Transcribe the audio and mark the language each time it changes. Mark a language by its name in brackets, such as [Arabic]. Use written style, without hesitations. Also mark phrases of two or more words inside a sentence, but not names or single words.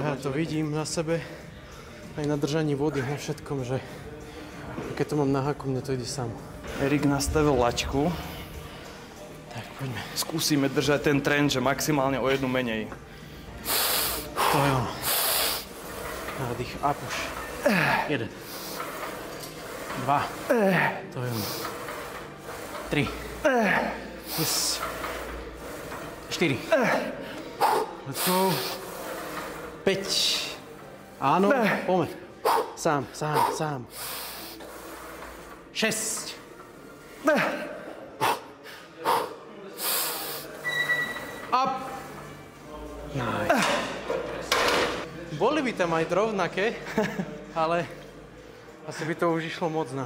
[Slovak] Ja to vidím na sebe, aj na držaní vody, na všetkom, že keď to mám na háku, mne to ide samo. Erik nastavil laťku Tak, poďme. Skúsime držať ten trend, že maximálne o jednu menej. To je ono. Nádych a puš. 1. 2. To je ono. 3. Yes. [English] 4. Let's go. [Slovak] 5. Áno, poďme. Sám. 6. Up. Nice. Boli by tam aj rovnaké, ale asi by to už išlo moc na.